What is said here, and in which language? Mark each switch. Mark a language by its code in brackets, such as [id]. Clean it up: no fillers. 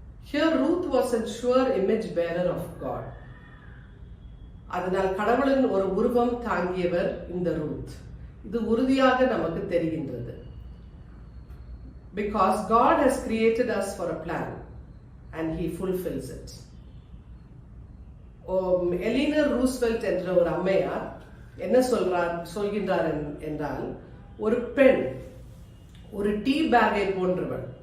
[en] Here Ruth was a sure image bearer of God. [ta] அதனால் கடவுளின் ஒரு உருவம் தாங்கியவர் இந்த ரூத். இது உறுதியாக நமக்கு தெரிகின்றது. [en] Because God has created us for a plan and he fulfills it. [ta] எலினர் Roosevelt என்ற ஒரு அம்மையார் என்ன சொல்கின்றார் என்றால், ஒரு பெண் ஒரு டீ பேக்கை போன்றவள்.